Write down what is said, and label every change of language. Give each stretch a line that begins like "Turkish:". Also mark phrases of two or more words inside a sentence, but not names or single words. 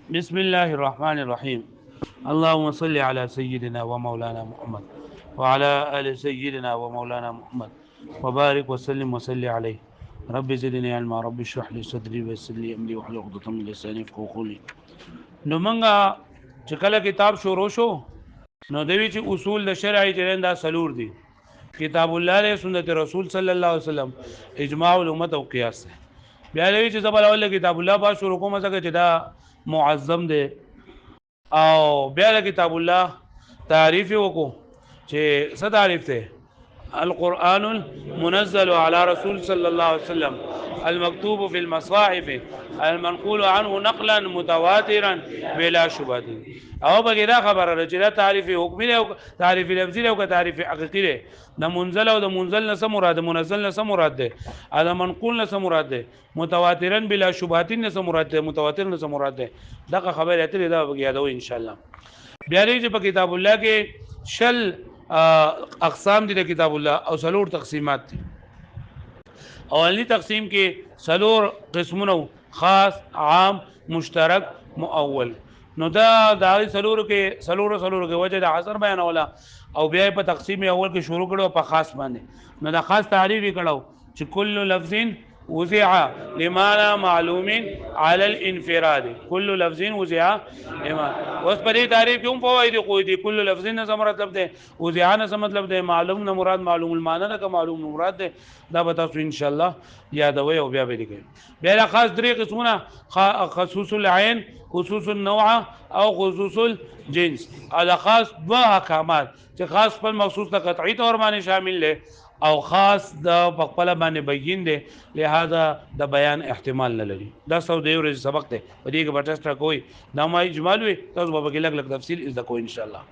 Arabic: بسم الله الرحمن الرحيم. اللهم صل على سيدنا ومولانا محمد وعلى آل سيدنا ومولانا محمد وبارك وسلم وسلم عليه. رب زدني علما، رب اشرح لي صدري ويسر لي امري واحلل عقدة من لساني يفقهوا قولي.
Pashto: نو منګه چې کله کتاب شروع شو نو دوی چې اصول د شرع چې دا سلور دي: کتاب الله له
Arabic: سنت رسول صلی الله علیه وسلم، اجماع الامت
Pashto: او قیاس. بیا دوی چې زبر اول کتاب الله با شروع کوم ځکه چې دا معظم دی، او بیا د کتاب الله تعریف وکړو چې څه تعریف دی:
Arabic: القرآن المنزل على رسول صلى الله عليه وسلم المكتوب في المصاحف المنقول عنه نقلا متواترا بلا شبهه.
Pashto: او بغیر خبره چې دا تعریف حکمی دی او تعریف لفظي دی او تعریف حقیقي دی. د منزل او د منزل نه څه مراد، منزل نه څه مراد دی، او د منقول نه څه مراد دی،
Arabic: متواترا بلا شبهه
Pashto: نه څه مراد دی، متواتر نه څه مراد دی. دغه خبره اترې دا یادو
Arabic: ان شاء الله.
Pashto: بیا دې چې په کتاب الله کې شل اقسام دي د کتاب الله او سلور تقسیمات دي. اولنی تقسیم کې سلور قسمونه: خاص، عام، مشترک، مؤول. نو دا د سلور کې سلور کې وجه د حصر بیانوله او بیا په تقسیم اول کې شروع کړو په خاص باندې. نو دا خاص تعریف کړو چې
Arabic: کل لفظ وزع لمعنى معلوم على الانفراد. كل لفظ وزع لما
Pashto: اوس په دې تعریف کې هم فواید کوی دي.
Arabic: کل لفظ
Pashto: نه څه مطلب دی، وزع نه څه مطلب دی، معلوم نه مراد
Arabic: معلوم المعنى
Pashto: نه که معلوم مراد دی. دا به تاسو
Arabic: ان شاء الله
Pashto: یادوي او بیا به لیکئ. بیا خاص درې قسمونه:
Arabic: خصوص العين، خصوص النوع
Pashto: او
Arabic: خصوص الجنس.
Pashto: دا خاص دوه احکامات چې خاص په مخصوص د قطعي تور باندې شامل دي او خاص د خپل باندې بیان دي، لہذا د بیان احتمال نه لري. دا سو د یو سبق دی، په دې کې بټسټه کوئی دا ما اجمال وي، تاسو به کې لګ تفصیل از د کوی
Arabic: ان شاء الله.